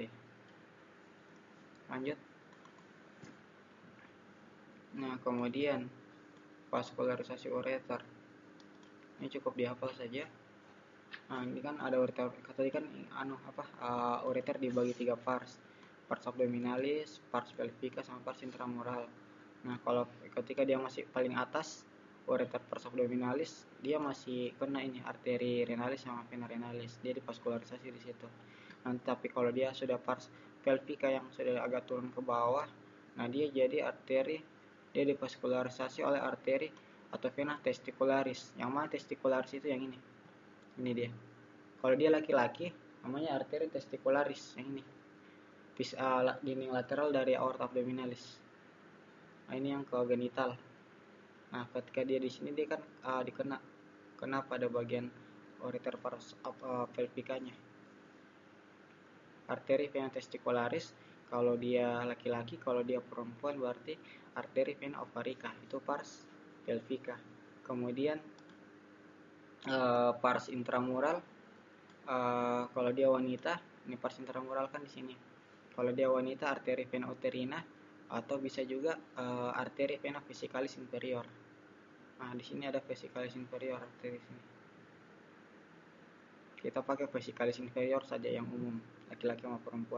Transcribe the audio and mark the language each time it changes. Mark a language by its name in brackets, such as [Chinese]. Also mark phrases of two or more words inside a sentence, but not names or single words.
[Indonesian] Lanjut. Nah, kemudian vaskularisasi ureter. Ini cukup dihafal saja. Nah, ini kan ada ureter. Tadi kan ureter dibagi 3 pars. Pars abdominalis, pars pelvica, sama pars intramural. Nah, kalau ketika dia masih paling atas, ureter pars abdominalis, dia masih kena ini arteri renalis sama vena renalis. Dia divaskularisasi di situ. Nah, tapi kalau dia sudah pars pelvica yang sudah agak turun ke bawah, nah dia jadi arteri, dia divaskularisasi oleh arteri atau vena testicularis. Yang mana testicularis itu yang ini. Ini dia. Kalau dia laki-laki, namanya arteri testicularis yang ini. Dinding lateral dari aorta abdominalis. Nah, ini yang ke genital. Nah, ketika dia di sini dia kan kena pada bagian ureter pars pelvikanya. Arteri vena testicularis kalau dia laki-laki, kalau dia perempuan berarti arteri vena ovarica, itu pars pelvica. Kemudian pars intramural, kalau dia wanita, ini pars intramural kan di sini. Kalau dia wanita, arteri vena uterina, atau bisa juga arteri vena vesicalis inferior. Nah, di sini ada vesicalis inferior arteri sini. Kita pakai vesicalis inferior saja yang umum, laki-laki sama perempuan.